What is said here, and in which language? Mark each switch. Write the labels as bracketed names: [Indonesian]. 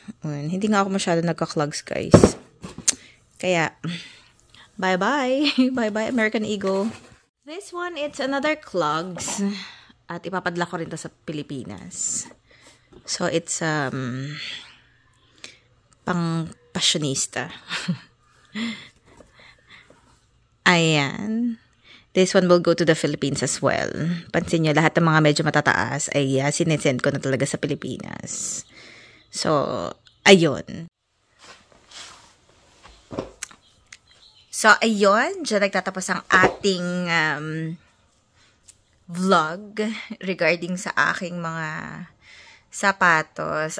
[Filipino] Hindi nga ako masyadong nagka-clogs, guys. Kaya, bye-bye. Bye-bye, American Eagle. [English] This one, it's another clogs. [Filipino] At ipapadala ko rin to sa Pilipinas. [English] So, it's, pang fashionista. Ayan. This one will go to the Philippines as well. [Filipino] Pansin nyo, lahat ng mga medyo matataas ay sinesend ko na talaga sa Pilipinas. So, ayun. So, ayun. Diyan nagtatapos ang ating vlog regarding sa aking mga sapatos.